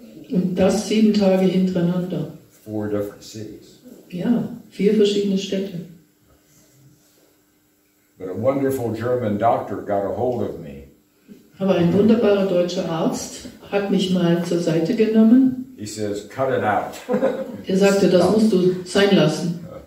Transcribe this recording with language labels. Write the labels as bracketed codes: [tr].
[de] Und das 7 Tage hintereinander. [en] 4 different cities. [de] Ja, 4 verschiedene Städte. [en] But a wonderful German doctor got a hold of me. [de] Aber ein wunderbarer deutscher Arzt hat mich mal zur Seite genommen. [en] He says, cut it out. [de] Er sagte, das musst du sein lassen.